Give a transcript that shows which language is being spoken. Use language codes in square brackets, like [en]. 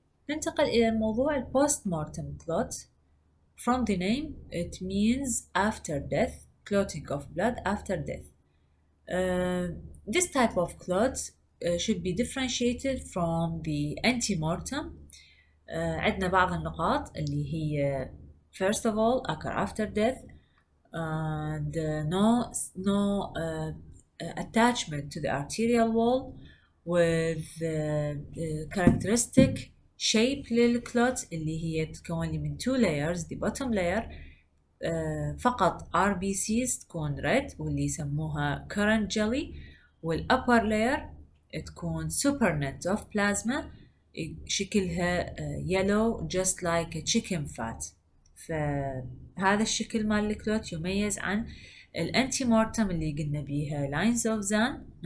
[ar] ننتقل إلى الموضوع Postmortem Clot. [en] From the name it means after death, clotting of blood after death. This type of clot should be differentiated from the antemortem. [ar] عندنا بعض النقاط اللي هي [en] first of all occur after death and no attachment to the arterial wall with characteristic shape [ar] للكلوت اللي هي تتكون لي من [en] two layers. the bottom layer [ar] فقط [en] RBCs تكون red [ar] واللي يسموها [en] current jelly والupper layer تكون supernet of plasma [ar] شكلها [en] yellow just like a chicken fat. [ar] فهذا الشكل مال الكلوت يميز عن الانتيمورتم اللي قلنا بيها lines of Zahn.